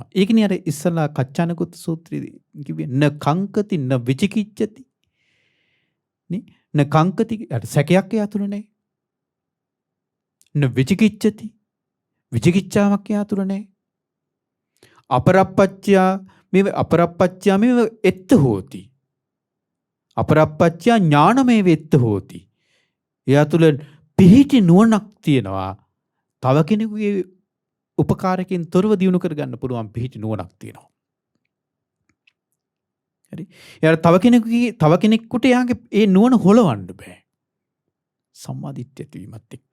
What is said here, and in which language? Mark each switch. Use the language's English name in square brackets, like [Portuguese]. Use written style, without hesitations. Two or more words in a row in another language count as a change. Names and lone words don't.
[Sinhala] ඒකනේ අර ඉස්සලා කච්චානකුත් සූත්‍රයේ කිව්වේ [Pali] න කංකති න විචිකිච්ඡති. [Sinhala] නේ [Pali] න කංකති [Sinhala] අර සැකයක් එයා තුළ නැහැ. [Pali] න විචිකිච්ඡති. [Sinhala] විචිකිච්ඡාවක් එයා තුළ නැහැ. [Pali] අපරප්පච්චා මේ අපරප්පච්චා මේ එත්ත හෝති. අපරප්පච්චා ඥානමේ වෙත්ත හෝති. [Sinhala] එයා තුළ පිහිටි නුවණක් තියෙනවා. තව කෙනෙකුගේ උපකාරකෙන් තොරව දියුණු කරගන්න පුළුවන් පිහිටි නුවණක් තියෙනවා. හරි. එයාට තව කෙනෙකුට එයාගේ ඒ නුවණ හොලවන්න බෑ. සම්මාදිට්ඨිය ඇතිවීමත් එක්ක.